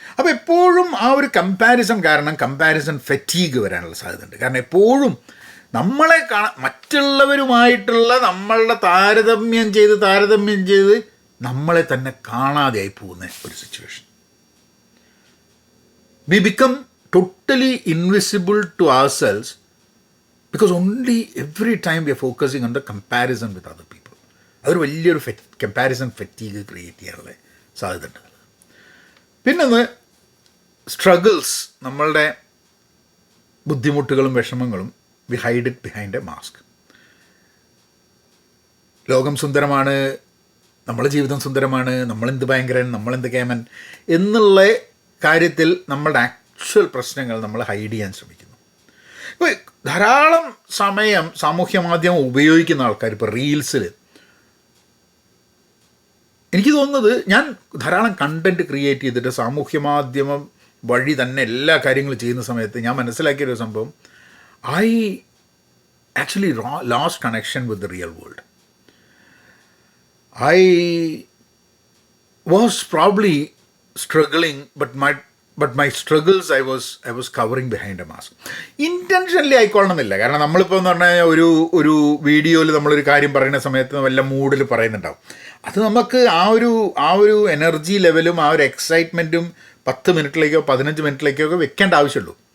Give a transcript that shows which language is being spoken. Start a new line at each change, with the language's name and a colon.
Malayalam: അപ്പോൾ എപ്പോഴും ആ ഒരു കമ്പാരിസൺ കാരണം കമ്പാരിസൺ ഫെറ്റീഗ് വരാനുള്ള സാധ്യതയുണ്ട്. കാരണം എപ്പോഴും നമ്മളെ മറ്റുള്ളവരുമായിട്ടുള്ള നമ്മളുടെ താരതമ്യം ചെയ്ത് നമ്മളെ തന്നെ കാണാതെയായി പോകുന്ന ഒരു situation.
English: We become totally invisible to ourselves because only every time we are focusing on the comparison with other people.
Malayalam: അതൊരു വലിയൊരു കമ്പാരിസൺ ഫെറ്റീഗ് ക്രിയേറ്റ് ചെയ്യാനുള്ള സാധ്യതയുണ്ട്. പിന്നെ സ്ട്രഗിൾസ്, നമ്മളുടെ ബുദ്ധിമുട്ടുകളും വിഷമങ്ങളും
English: We hide it behind a mask.
Malayalam: ലോകം സുന്ദരമാണ്, നമ്മളെ ജീവിതം സുന്ദരമാണ്, നമ്മളെന്ത് ഭയങ്കരൻ, നമ്മളെന്ത് കേമൻ എന്നുള്ള കാര്യത്തിൽ നമ്മളുടെ ആക്ച്വൽ പ്രശ്നങ്ങൾ നമ്മൾ ഹൈഡ് ചെയ്യാൻ ശ്രമിക്കുന്നു. ഇപ്പോൾ ധാരാളം സമയം സാമൂഹ്യ മാധ്യമം ഉപയോഗിക്കുന്ന ആൾക്കാർ, ഇപ്പോൾ റീൽസിൽ എനിക്ക് തോന്നുന്നത്, ഞാൻ ധാരാളം കണ്ടൻറ്റ് ക്രിയേറ്റ് ചെയ്തിട്ട് സാമൂഹ്യ മാധ്യമം വഴി തന്നെ എല്ലാ കാര്യങ്ങളും ചെയ്യുന്ന സമയത്ത് ഞാൻ മനസ്സിലാക്കിയൊരു സംഭവം,
English: I actually lost connection with the real world. I was probably struggling, but my struggles I was covering behind a mask.
Malayalam: Intentionally ആയിക്കൊള്ളണമെന്നില്ല. കാരണം നമ്മളിപ്പോൾ എന്ന് പറഞ്ഞാൽ ഒരു വീഡിയോയിൽ നമ്മളൊരു കാര്യം പറയുന്ന സമയത്ത് വല്ല മൂഡിൽ പറയുന്നുണ്ടാവും. അത് നമുക്ക് ആ ഒരു എനർജി ലെവലും ആ ഒരു എക്സൈറ്റ്മെൻറ്റും 10 മിനിറ്റിലേക്കോ 15 മിനിറ്റിലേക്കോ ഒക്കെ വെക്കേണ്ട ആവശ്യമുള്ളൂ.